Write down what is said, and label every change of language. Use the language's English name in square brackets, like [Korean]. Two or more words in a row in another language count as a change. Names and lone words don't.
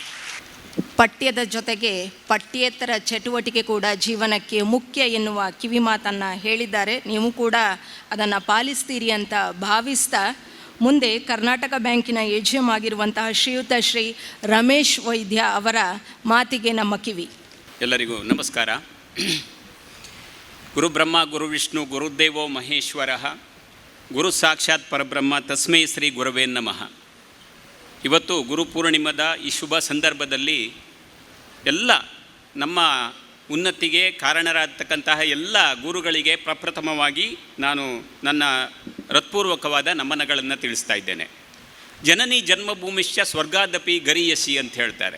[Kannada] ಪಠ್ಯದ ಜೊತೆಗೆ ಪಠ್ಯೇತರ ಚಟುವಟಿಕೆ ಕೂಡ ಜೀವನಕ್ಕೆ ಮುಖ್ಯ ಎನ್ನುವ ಕಿವಿ ಮಾತನ್ನು ಹೇಳಿದ್ದಾರೆ. ನೀವು ಕೂಡ ಅದನ್ನು ಪಾಲಿಸ್ತೀರಿ ಅಂತ ಭಾವಿಸ್ತಾ, ಮುಂದೆ ಕರ್ನಾಟಕ ಬ್ಯಾಂಕಿನ AGM ಆಗಿರುವಂತಹ ಶ್ರೀಯುತ ಶ್ರೀ ರಮೇಶ್ ವೈದ್ಯ ಅವರ ಮಾತಿಗೆ ನಮ್ಮ ಕಿವಿ. ಎಲ್ಲರಿಗೂ ನಮಸ್ಕಾರ. [Sanskrit] ಗುರು ಬ್ರಹ್ಮ ಗುರು ವಿಷ್ಣು ಗುರುದೇವೋ ಮಹೇಶ್ವರ, ಗುರು ಸಾಕ್ಷಾತ್ ಪರಬ್ರಹ್ಮ ತಸ್ಮೈ ಶ್ರೀ ಗುರವೇ ನಮಃ. [Kannada] ಇವತ್ತು ಗುರುಪೂರ್ಣಿಮದ ಈ ಶುಭ ಸಂದರ್ಭದಲ್ಲಿ ಎಲ್ಲ ನಮ್ಮ ಉನ್ನತಿಗೆ ಕಾರಣರಾಗತಕ್ಕಂತಹ ಎಲ್ಲ ಗುರುಗಳಿಗೆ ಪ್ರಪ್ರಥಮವಾಗಿ ನಾನು ನನ್ನ ಹೃತ್ಪೂರ್ವಕವಾದ ನಮನಗಳನ್ನು ತಿಳಿಸ್ತಾ ಇದ್ದೇನೆ. [Sanskrit] ಜನನಿ ಜನ್ಮಭೂಮಿಶ್ಚ ಸ್ವರ್ಗಾದಪಿ ಗರೀಯಸಿ [Kannada] ಅಂತ ಹೇಳ್ತಾರೆ.